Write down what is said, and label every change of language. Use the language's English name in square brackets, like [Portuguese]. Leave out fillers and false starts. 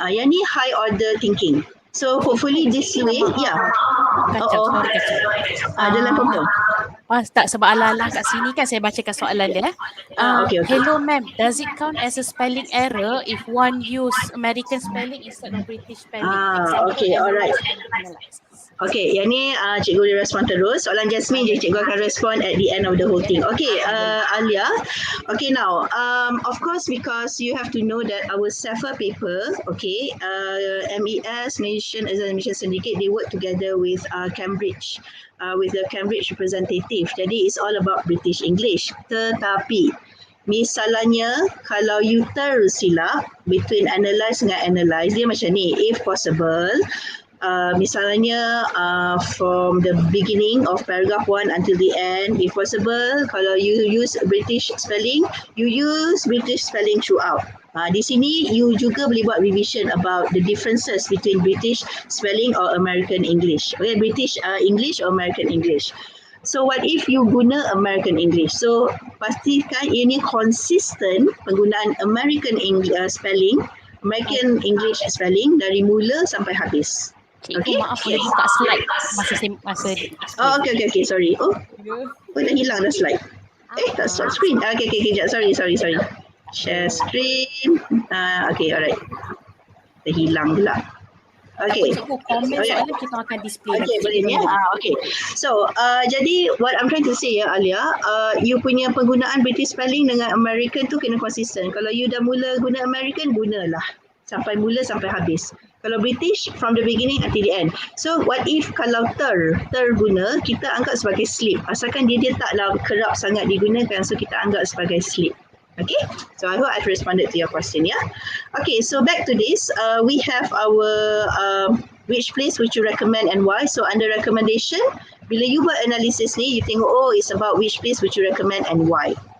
[Malay] Yang ni [English] high order thinking. So hopefully this way, [Malay] Kacau. Dalam komputer. Pas tak sebab ala-ala kat sini kan saya bacakan soalan dia. [English] Okay. Hello ma'am, does it count as a spelling error if one use American spelling instead of British spelling? Okay, alright. [Malay] Okay, yang ni cikgu boleh respon terus. Soalan Jasmine je cikgu akan respon [English] at the end of the whole thing. Okay, Alia. Okay, now, of course, because you have to know that our SEFA paper, okay, MES, Malaysian Examination Syndicate, they work together with Cambridge, with the Cambridge representative. Jadi, it's all about British English. [Malay] Tetapi, misalnya, kalau you tersilap [English] between analyze dengan analyze, [Malay] dia macam ni, [English] if possible, misalnya from the beginning of paragraph 1 until the end, if possible, kalau you use British spelling, you use British spelling throughout. [Malay] Di sini you juga boleh buat [English] revision about the differences between British spelling or American English. Okay, British English or American English. So what if you guna American English? [Malay] So pastikan ini consistent penggunaan American spelling, American English spelling dari mula sampai habis. Cikgu, maaf boleh buka slide masa okay, sorry. Dah hilang dah slide. Tak stop screen. Okay, sekejap. Sorry. [English] Share screen. Okay, alright. Dah hilang pula. Okay. [Malay] Cikgu, komen soalan kita akan display. Okay, boleh ni. Okay. So, jadi [English] what I'm trying to say [Malay] Alia, you punya penggunaan British spelling dengan American tu kena konsisten. Kalau you dah mula guna American, gunalah. Sampai mula sampai habis. [English] Kalau British, from the beginning until the end. So, what if [Malay] kalau guna, kita anggap sebagai slip. Asalkan dia taklah kerap sangat digunakan, so kita anggap sebagai slip. [English] Okay, so I hope I've responded to your question, yeah. Okay, so back to this, we have our which place would you recommend and why. So under recommendation, [Malay] bila you buat analysis ni, you tengok [English] it's about which place would you recommend and why.